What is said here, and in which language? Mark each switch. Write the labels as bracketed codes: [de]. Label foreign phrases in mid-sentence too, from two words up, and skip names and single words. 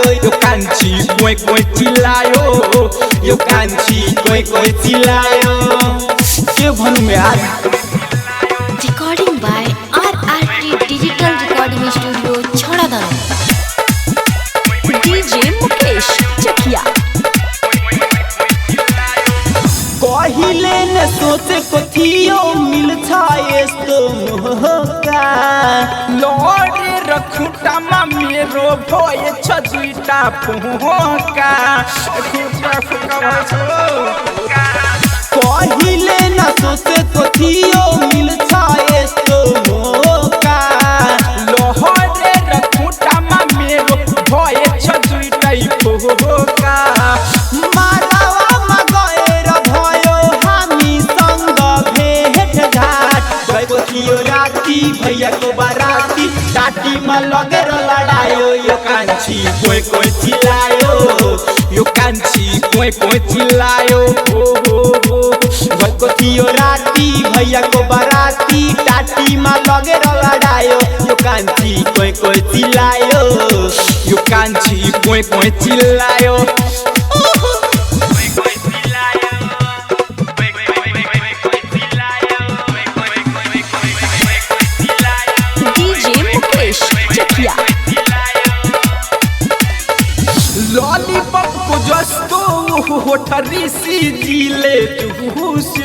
[ne] यो कांची कोई चिल्लायो यो कांची कोई चिल्लायो के भन्नु में आज [en] Recording by RRT Digital Recording Studio Chhadadam DJ Mukesh Chakia [ne] कहिले न सोचे को थियो मिल यस्तो मौका लोरे रखुटामा मेरो भए छ दुईटा फोका खुटा फुका कहिले न सोचे को थियो मिल यस्तो मौका लोहरे रखुटामा मेरो भए छ दुईटा फोका मालावामा गएर भयो हामी सँग भेट घाट गएको थियो राती भैयाको बराती टाटीमा लगेर लडायो यो कान्छी कोही चिल्लायो यो कान्छी कोही चिल्लायो हो गएको थियो राती भैयाको बराती टाटीमा लगेर लडायो यो कान्छी कोही चिल्लायो यो कान्छी कोही चिल्लायो DJ Mukesh Chakia लॉलीपॉप को जस्तो होठ ऋषि जीले चुस्यो